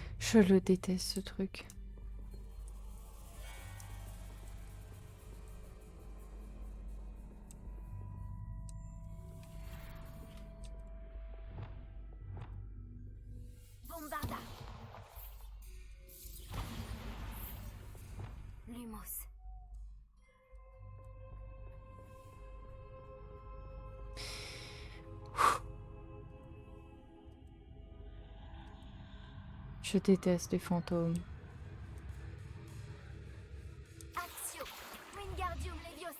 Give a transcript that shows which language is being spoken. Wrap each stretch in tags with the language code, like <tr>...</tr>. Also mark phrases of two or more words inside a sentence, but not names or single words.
<fr>Je le déteste ce truc. Bombarda. Lumos. Je déteste les fantômes. Axio. Wingardium Leviosa.</fr>